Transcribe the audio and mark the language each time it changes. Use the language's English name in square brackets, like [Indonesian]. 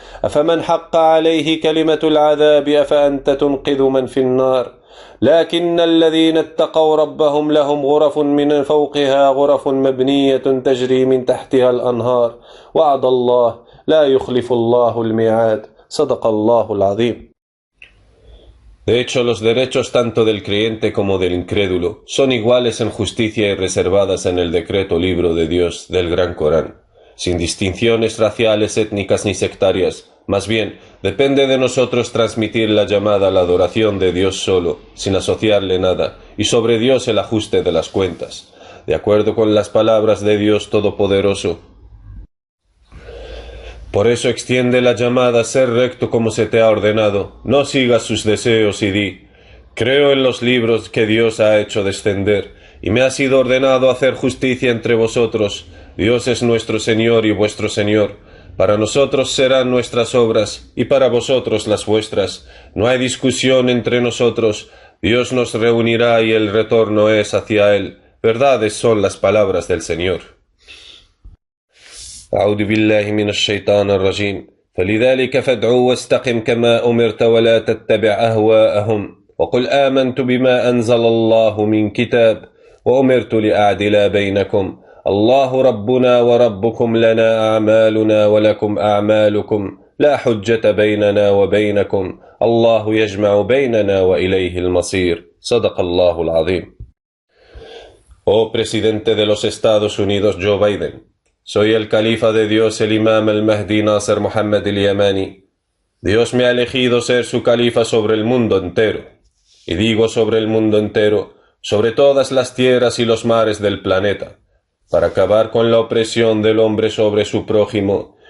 [Arabic] أفمن حق عليه كلمة العذاب أفأنت تنقذ من في النار. لكن الذين اتقوا ربهم لهم غرف من فوقها غرف مبنية تجري من تحتها الأنهار وعد الله لا يخلف الله الميعاد. صدق الله العظيم. [Spanish] De hecho, los derechos tanto del creyente como del incrédulo son iguales en justicia y reservadas en el decreto libro de Dios del Gran Corán, sin distinciones raciales, étnicas ni sectarias. Más bien, depende de nosotros transmitir la llamada a la adoración de Dios solo, sin asociarle nada, y sobre Dios el ajuste de las cuentas, de acuerdo con las palabras de Dios Todopoderoso. Por eso extiende la llamada a ser recto como se te ha ordenado, no sigas sus deseos y di, Creo en los libros que Dios ha hecho descender, y me ha sido ordenado hacer justicia entre vosotros. Dios es nuestro Señor y vuestro Señor. Para nosotros serán nuestras obras, y para vosotros las vuestras. No hay discusión entre nosotros. Dios nos reunirá y el retorno es hacia Él. Verdades son las palabras del Señor. [Arabic] أعوذ بالله من الشيطان الرجيم فلذلك فادع واستقم كما أمرت ولا تتبع أهواءهم وقل آمنت بما أنزل الله من كتاب وأمرت لأعدل بينكم الله ربنا وربكم لنا أعمالنا ولكم أعمالكم لا حجة بيننا وبينكم الله يجمع بيننا وإليه المصير صدق الله العظيم. [Spanish] Oh presidente de los Estados Unidos Joe Biden, soy el califa de Dios, el imam al-Mahdi Nasser Muhammad al-Yamani. Dios me ha elegido ser su califa sobre el mundo entero. Y digo sobre el mundo entero, sobre todas las tierras y los mares del planeta, para acabar con la opresión del hombre sobre su prójimo.